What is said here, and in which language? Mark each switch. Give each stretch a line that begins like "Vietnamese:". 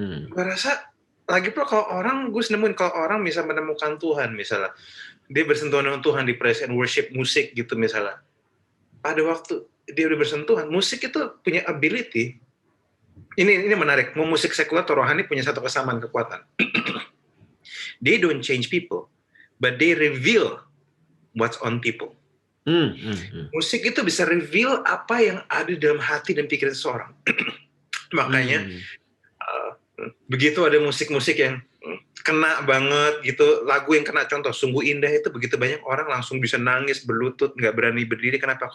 Indonesian: Gue rasa lagi pula kalau orang, gue nemuin kalau orang bisa menemukan Tuhan misalnya, dia bersentuhan dengan Tuhan di praise and worship musik gitu misalnya, pada waktu dia udah bersentuhan, musik itu punya ability. Ini menarik. Mau musik sekuler atau rohani punya satu kesamaan kekuatan.
English: They don't change people, but they reveal what's on people.
Indonesian: Musik itu bisa reveal apa yang ada dalam hati dan pikiran seseorang. Makanya begitu ada musik-musik yang kena banget gitu, lagu yang kena, contoh Sungguh Indah itu begitu banyak orang langsung bisa nangis, berlutut, nggak berani berdiri. Kenapa?